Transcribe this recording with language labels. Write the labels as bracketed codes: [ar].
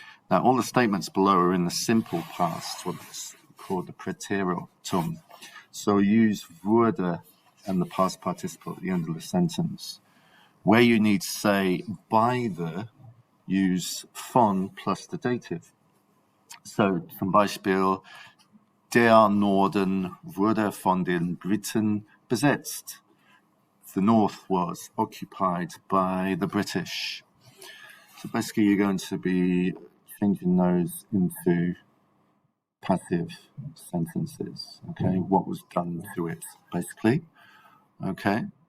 [en] Now all the statements below are in the simple past, what's called the Präteritum. So use wurde and the past participle at the end of the sentence. Where you need to say by the, use von plus the dative. [de] So zum Beispiel, der Norden wurde von den Briten besetzt. [en] The north was occupied by the British. So basically you're going to be changing those into passive sentences, okay? What was done to it, basically, okay?